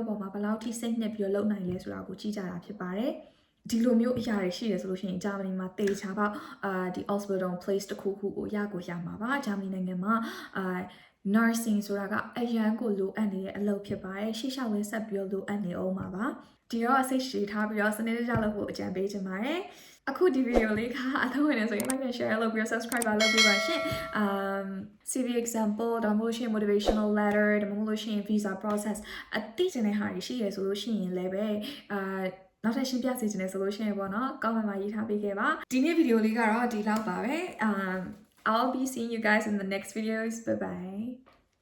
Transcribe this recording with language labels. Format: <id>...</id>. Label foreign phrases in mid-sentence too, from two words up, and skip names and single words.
<my>ပေါ်မှာဘယ်လောက်ထိစိတ်နှစ်ပြီးတော့လုပ်နိုင်လဲဆိုတာကိုကြည့်ကြတာဖြစ်ပါတယ်ဒီလိုမျိုးအရာတွေရှိတယ်ဆိုလို့ရှိရင်ဂျာမနီမှာတေချာပေါ့ဒီ Ausbildung place တစ်ခုကိုရမှာ ပါဂျာမနီနိုင်ငံမှာnursing ဆိုတာကအရန်ကိုလိုအပ်နေတဲ့အလုပ်ဖြစ်ပါတယ်ရှေ့လျှောက်လဲဆက်ပြီးတော့လိုအပ်နေအောင်ပါဒီတော့ စိတ်ရှိထားပြီးတော့စနေတကျလုပ်ဖို့အကြံပေးချင်ပါတယ်အခုဒီဗီဒီယိုလေးကအသုံးဝင်နေဆိုရင်</my> <en>like and share</en> <my>လုပ်ပြီးတော့ subscribe လုပ်ပြီးပါရှင်</my> <en>CV example</en> <my>ဒါမှမဟုတ်ရှင်</my> <en>motivational letter</en> <my>ဒါမှမဟုတ်ရှင်</my> <en>visa process</en> <my>အသိချင်တဲ့ဟာတွေရှိရဆိုလို့ရှိရင်လည်းပဲနောက်ထပ်ရှင်းပြစေချင်တယ်ဆိုလို့ရှိရင်ပေါ့နော် comment မှာရေးထားပေးခဲ့ပါဒီနေ့ဗီဒီယိုလေးကတော့ဒီလောက်ပါပဲ</my> <en>I'll be seeing you guys in the next videos bye bye</en>